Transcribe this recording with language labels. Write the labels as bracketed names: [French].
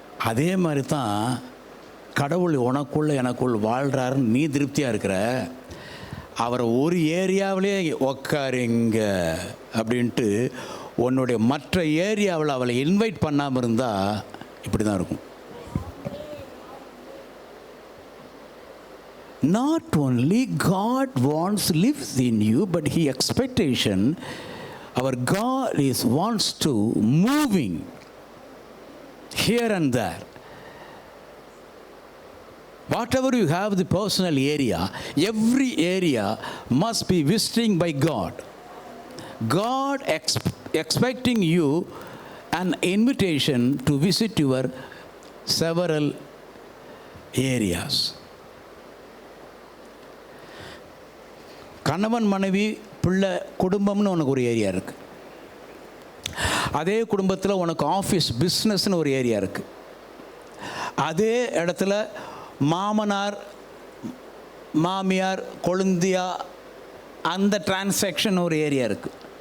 [Tamil] அதே மாதிரி தான் கடவுள் உனக்குள்ள எனக்குள் வாழ்கிறாருன்னு நீ திருப்தியாக இருக்கிற. அவரை ஒரு ஏரியாவிலே உக்காருங்க அப்படின்ட்டு உன்னுடைய மற்ற ஏரியாவில் அவளை இன்வைட் பண்ணாமல் இருந்தால் இப்படி தான் இருக்கும். [English] Not only God wants lives in you, but He expectation, our God wants to moving here and there. Whatever you have the personal area, every area must be visiting by God. God expecting you an invitation to visit your several areas. [Tamil] கணவன், மனைவி, பிள்ளை, குடும்பம்னு உனக்கு ஒரு area இருக்குது. அதே குடும்பத்தில் உனக்கு ஆஃபீஸ், பிஸ்னஸ்னு ஒரு ஏரியா இருக்குது. அதே இடத்துல மாமனார், மாமியார், கொழுந்தியா, அந்த டிரான்சாக்ஷன் ஒரு ஏரியா இருக்குது.